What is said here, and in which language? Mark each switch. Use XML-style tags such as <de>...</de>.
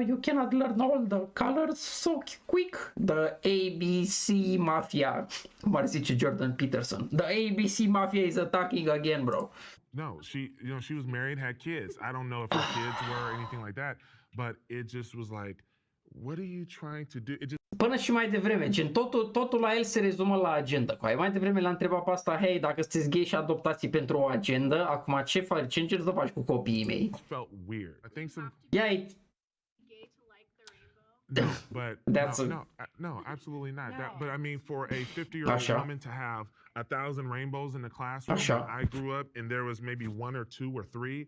<en>You cannot learn all the colors so quick. The ABC Mafia,</en> <ro>cum ar zice</ro> <en>Jordan Peterson. The ABC Mafia is attacking again, bro. No, she was married, had kids. I don't know if her kids were or anything like that, but it just was like, what are you trying to do? It just.</en> <ro>Până și mai devreme, gen totul la el se rezumă la agenda. Mai devreme l-a întrebat pe asta, hei, dacă sunteți gay și adoptați pentru o agendă, acum ce încerci să faci cu copiii mei?</ro> <en>It felt weird. I think some. Yeah, No, but That's no, absolutely not. But I mean, for a 50-year-old woman to have 1,000 rainbows in the classroom, when I grew up and there was maybe 1 or 2 or 3.</en>